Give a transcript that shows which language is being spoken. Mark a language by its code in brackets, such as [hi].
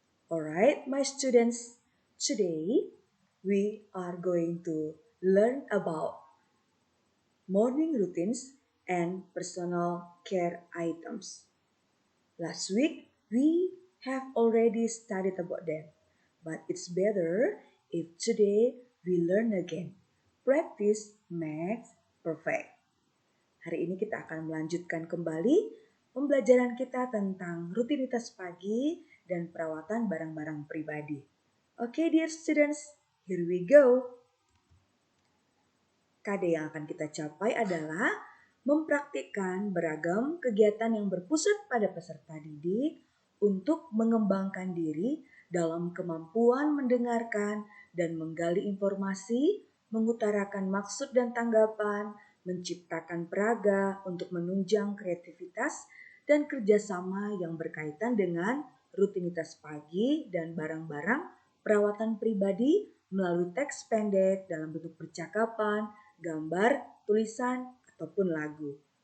[en] Alright, my students, today we are going to learn about morning routines and personal care items. Last week we have already studied about them, but it's better if today we learn again. Practice makes perfect. [id] Hari ini kita akan melanjutkan kembali pembelajaran kita tentang rutinitas pagi dan perawatan barang-barang pribadi. [en] Oke, dear students, here we go. [id] KD yang akan kita capai adalah mempraktikkan beragam kegiatan yang berpusat pada peserta didik untuk mengembangkan diri dalam kemampuan mendengarkan dan menggali informasi, mengutarakan maksud dan tanggapan, menciptakan peraga untuk menunjang kreativitas dan kerjasama yang berkaitan dengan rutinitas pagi dan barang-barang perawatan pribadi melalui teks pendek dalam bentuk percakapan, gambar, tulisan, ataupun lagu.